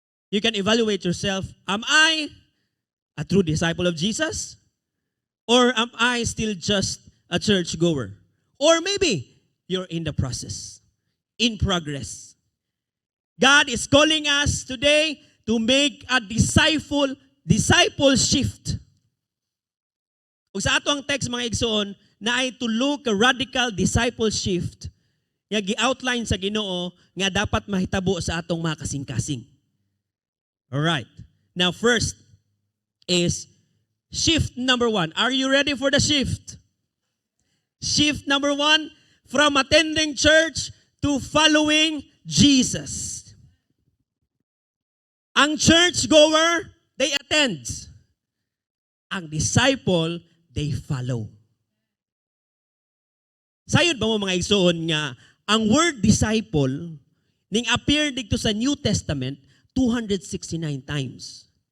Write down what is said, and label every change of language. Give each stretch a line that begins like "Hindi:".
English: You can evaluate yourself. Am I a true disciple of Jesus? Or am I still just a church goer? Or maybe you're in the process, in progress. God is calling us today to make a disciple shift.
Cebuano: Ug sa ato ang text mga igsoon, na ay
English: to look a radical disciple shift
Cebuano: nga gi-outline sa Ginoo nga dapat mahitabo sa atong mga kasing-kasing.
English: All right. Now first is shift number 1. Are you ready for the shift? Shift number 1, from attending church to following Jesus. Ang church-goer, they attend. Ang disciple, they follow.
Cebuano: Sayod ba mo mga igsoon nga, ang word disciple, ning appear dito sa New Testament, 269 times.